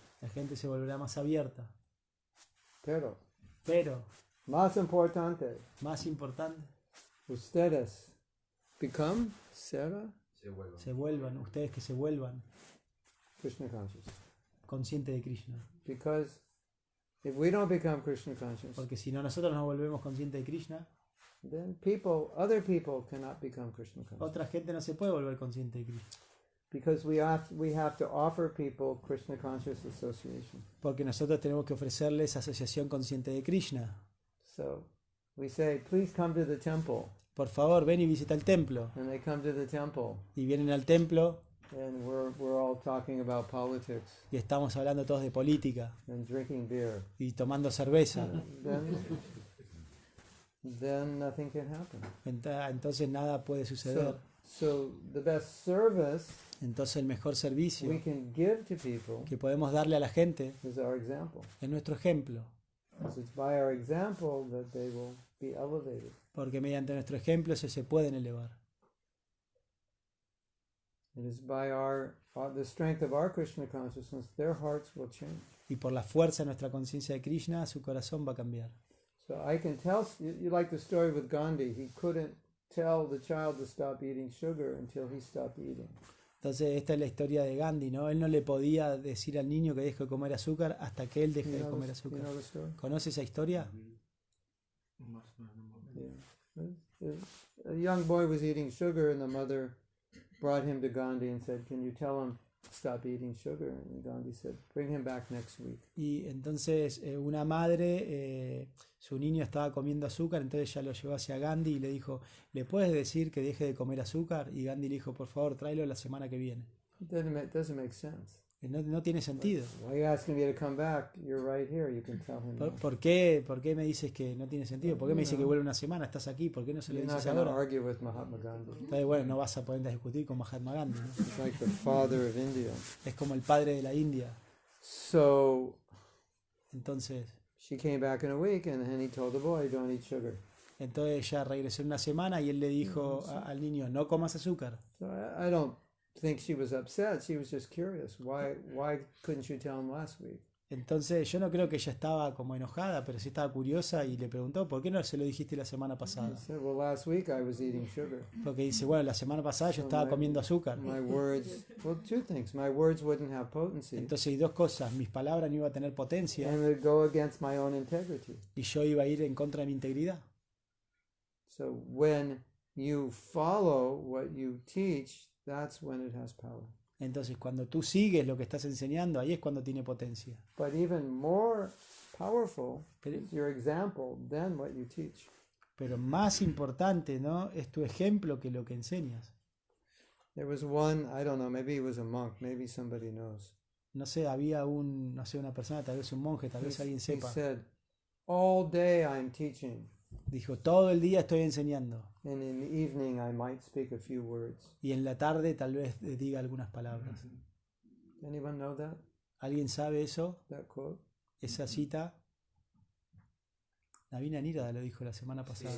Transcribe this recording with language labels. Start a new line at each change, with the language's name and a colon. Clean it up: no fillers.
Spanish: La gente se volverá más abierta. Pero, Pero, más importante, más importante, ustedes
English: become,
Spanish: será, se vuelvan, ustedes que se vuelvan
English: Krishna conscious.
Spanish: conscientes de Krishna.
English: Because if we don't become Krishna conscious,
Spanish: Porque si no nosotros nos volvemos conscientes de Krishna,
English: then other people cannot become Krishna conscious.
Spanish: otra gente no se puede volver consciente de Krishna.
English: Because we have to offer people Krishna conscious association.
Spanish: Porque nosotros tenemos que ofrecerles asociación consciente de Krishna.
English: So we say, please come to the temple.
Spanish: Por favor, ven y visita el templo.
English: And they come to the temple.
Spanish: Y vienen al templo
English: And we're all talking about politics
Spanish: y estamos hablando todos de política
English: and drinking beer.
Spanish: y tomando cerveza.
English: Then nothing can happen.
Spanish: Entonces nada puede suceder.
English: So the best service
Spanish: Entonces el mejor servicio
English: we can give to people
Spanish: que podemos darle a la gente
English: is our example.
Spanish: es nuestro ejemplo.
English: Because it's by our example that they will be elevated.
Spanish: Porque mediante nuestro ejemplo se pueden elevar.
English: It is by the strength of our Krishna consciousness, their hearts will change.
Spanish: Y por la fuerza de nuestra conciencia de Krishna, su corazón va a cambiar.
English: So I can tell, you like the story with Gandhi. He couldn't tell the child to stop eating sugar until he stopped eating.
Spanish: Entonces esta es la historia de Gandhi, ¿no? Él no le podía decir al niño que deje de comer azúcar hasta que él deje de comer
English: You
Spanish: azúcar.
English: know the story?
Spanish: ¿Conoce esa historia? Más o menos.
English: Yeah. A young boy was eating sugar and the mother brought him to Gandhi and said, can you tell him to stop eating sugar? And Gandhi said, bring him back next week.
Spanish: Y entonces una madre, su niño estaba comiendo azúcar, entonces ella lo llevó hacia Gandhi y le dijo, ¿le puedes decir que deje de comer azúcar? Y Gandhi le dijo, por favor, tráelo la semana que viene.
English: It doesn't make sense.
Spanish: No tiene sentido.
English: Why are you asking me to come back? You're right here. You can tell him.
Spanish: ¿Por qué me dices que no tiene sentido? ¿Por qué me dice que vuelve una semana? Estás aquí, ¿por qué no se lo
English: You're not
Spanish: dices
English: going to
Spanish: ahora?
English: argue with Mahatma Gandhi.
Spanish: Entonces, bueno, no vas a poder discutir con Mahatma Gandhi, ¿no?
English: He's like the father of India.
Spanish: Es como el padre de la India.
English: So
Spanish: Entonces
English: she came back in a week and he told the boy, don't eat sugar.
Spanish: ella regresó en una semana y él le dijo al niño, no comas azúcar.
English: So I don't think she was upset. She was just curious. Why couldn't you tell him last week?
Spanish: Entonces yo no creo que ella estaba como enojada, pero sí estaba curiosa y le preguntó, ¿por qué no se lo dijiste la semana
English: He
Spanish: pasada?
English: said, well, last week I was eating sugar.
Spanish: Porque dice, bueno, la semana pasada yo estaba comiendo azúcar.
English: My words, well, two things. My words wouldn't have potency
Spanish: Entonces hay dos cosas, mis palabras no iban a tener potencia
English: and would go against my own integrity.
Spanish: y yo iba a ir en contra de mi integridad.
English: So when you follow what you teach, that's when it has power.
Spanish: Entonces, cuando tú sigues lo que estás enseñando, ahí es cuando tiene potencia.
English: But even more powerful
Spanish: Pero,
English: is your example than what you teach.
Spanish: pero más importante, ¿no? Es tu ejemplo que lo que enseñas.
English: There was one, I don't know, maybe he was a monk, maybe somebody knows.
Spanish: No sé, había no sé, una persona, tal vez un monje, tal vez alguien
English: He
Spanish: sepa.
English: said, all day I'm teaching,
Spanish: Dijo, todo el día estoy enseñando.
English: and in the evening I might speak a few words.
Spanish: Y en la tarde tal vez diga algunas palabras.
English: Anyone know that
Spanish: ¿Alguien sabe eso?
English: quote?
Spanish: Esa cita. Navina Nirada lo dijo la semana pasada.